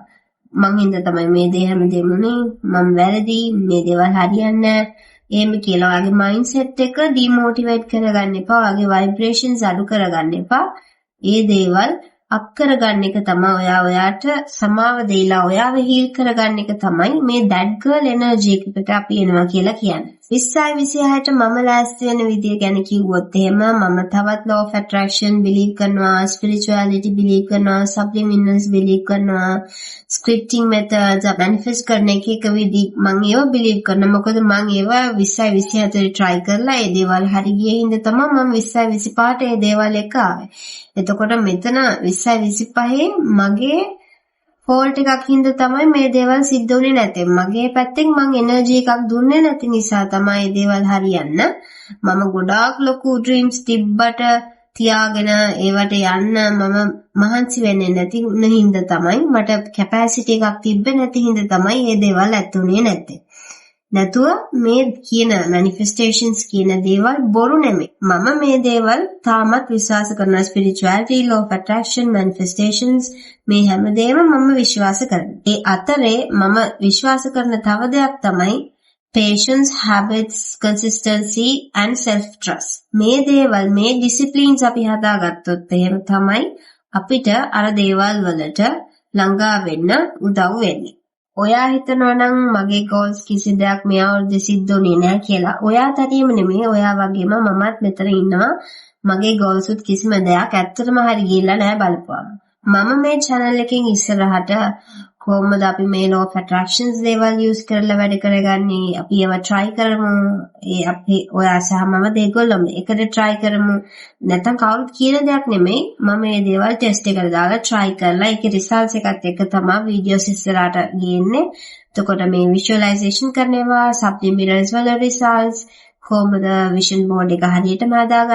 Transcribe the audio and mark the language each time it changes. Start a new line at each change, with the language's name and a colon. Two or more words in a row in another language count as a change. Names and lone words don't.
Sinhala: මං හින්දා තමයි මේ දේ හැමදේම උනේ, මම වැරදි, මේ දේවල් හරියන්නේ නැහැ. එහෙම කියලා ඔයාගේ මයින්ඩ්සෙට් එක ඩිමෝටිවේට් කරගන්න එපා. ඔයාගේ ভাইබ්‍රේෂන්ස් අඩු කරගන්න එපා. ඒ දේවල් අප් කරගන්න එක තමයි ඔයාට සමාව දෙලා ඔයාව හීල් කරගන්න එක තමයි මේ
English: that girl energy
Sinhala: එකට අපි එනවා කියලා කියන්නේ. 2026ට මම ලෑස්ති වෙන විදිය ගැන කිව්වොත් එහෙම මම තවත්
English: law of attraction believe
Sinhala: කරනවා,
English: spirituality believe
Sinhala: කරනවා,
English: subliminals believe
Sinhala: කරනවා,
English: scripting methods manifest
Sinhala: කරන එක විදි මම ඒව believe කරනවා. මොකද මම ඒවා 2024 try කරලා ඒ දේවල් හරි ගියේ හින්දා තමයි මම 2025ට ඒ දේවල් එක ආවේ. එතකොට මෙතන 2025 මගේ ෆෝල්ට් එකක් හින්දා තමයි මේ දේවල් සිද්ධ වුනේ නැත්තේ. මගේ පැත්තෙන් මං එනර්ජි එකක් දුන්නේ නැති නිසා තමයි මේ දේවල් හරියන්න. මම ගොඩාක් ලොකු ඩ්‍රීම්ස් තිබ්බට තියාගෙන ඒවට යන්න මම මහන්සි වෙන්නේ නැති හින්දා තමයි මට කැපැසිටි එකක් තිබ්බේ නැති හින්දා තමයි මේ දේවල් ඇතුනේ නැත්තේ. නැතුව මේ කියන මැනිෆෙස්ටේෂන්ස් කියන දේවල් බොරු නෙමෙයි. මම මේ දේවල් තාමත් විශ්වාස කරනවා. ස්පිරිචුවැලිටි,
English: law of attraction, manifestations
Sinhala: මේ හැමදේම මම විශ්වාස කරනවා. ඒ අතරේ මම විශ්වාස කරන තව දෙයක් තමයි
English: patience, habits, consistency and self trust.
Sinhala: මේ දේවල් මේ disciplines අපි හදාගත්තොත් එහෙම තමයි අපිට අර දේවල් වලට ළඟා වෙන්න උදව් වෙන්නේ. ඔයා හිතනවා නම් මගේ goals කිසි දෙයක් මේ අවුරුද්දේ සිද්ධ වුණේ නැහැ කියලා. ඔයා තනියම නෙමෙයි, ඔයා වගේම මමත් මෙතන ඉන්නවා. මගේ goals උත් කිසිම දෙයක් ඇත්තටම හරි ගිහිල්ලා නැහැ බලපුවා. මම මේ channel එකෙන් ඉස්සරහට කොහොමද අපි මේ
English: law of attractions
Sinhala: දේවල් use කරලා වැඩ කරගන්නේ? අපි ඒවා try කරමු. ඒ අපි ඔයා සහ මම දෙගොල්ලම එකට try කරමු. නැත්නම් කවුරුත් කියන දෙයක් නෙමෙයි. මම මේ දේවල් test එකට දාලා try කරලා ඒකේ results එකත් එක්ක තමයි videos ඉස්සරහට ගේන්නේ. එතකොට මේ visualization කරනවා, subliminals වල results, කොහොමද
English: vision board
Sinhala: එක හරියටම හදාගන්නේ?